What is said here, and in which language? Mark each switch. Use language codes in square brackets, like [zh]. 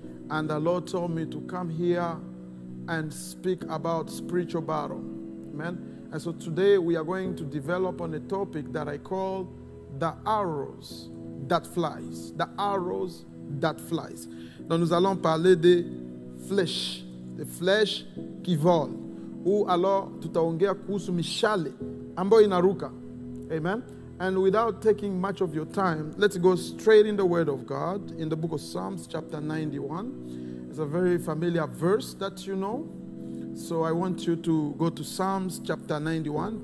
[en] And the Lord told me to come here and speak about spiritual battle. Amen. And so today we are going to develop on a topic that I call the arrows that flies. The arrows that flies. [fr] Donc nous allons parler des flèches qui volent. Ou alors [sw] tutaongea kuhusu mishale ambayo inaruka. Amen. [en] And without taking much of your time, let's go straight in the Word of God in the book of Psalms chapter 91. It's a very familiar verse that you know. So I want you to go to Psalms chapter 91.